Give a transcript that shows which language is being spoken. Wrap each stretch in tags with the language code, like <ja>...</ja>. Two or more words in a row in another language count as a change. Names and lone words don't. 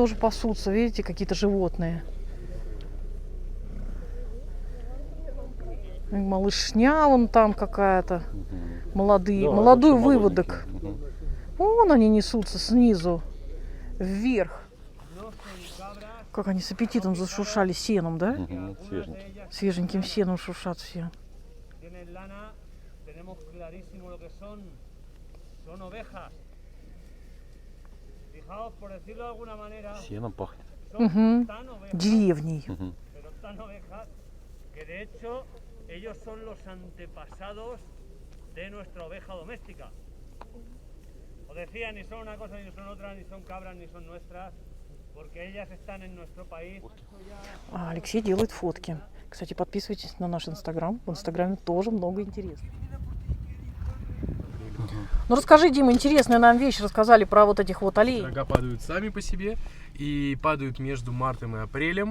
<ru>тоже пасутся, видите, какие-то животные. И малышня вон там какая-то. Молодой вообще выводок. молоденькие. Мгм. Вон они несутся снизу вверх. Как они с аппетитом зашуршали сеном, да? Мгм, свеженький. Свеженьким сеном шуршат все.</ru> <es>Tienen lana, tenemos clarísimo lo que son ovejas. Fijaos, por decirlo de alguna manera,</es> <ru>Сеном пахнет.</ru> <es>son Мгм. tan ovejas,</es> <ru>Деревней. Мгм.</ru> <es>pero tan ovejas, que de hecho ellos son los antepasados de nuestra oveja doméstica. Os decía, ni son una cosa, ni son otra, ni son cabras, ni son nuestras, porque ellas están en nuestro país.</es> <ru>А Алексей делает фотки. Кстати, подписывайтесь на наш инстаграм. В инстаграме тоже много интересного. Ну расскажи, Дима, интересную нам вещь рассказали про вот этих вот оленей. Рога падают сами по себе и падают между мартом и апрелем.</ru>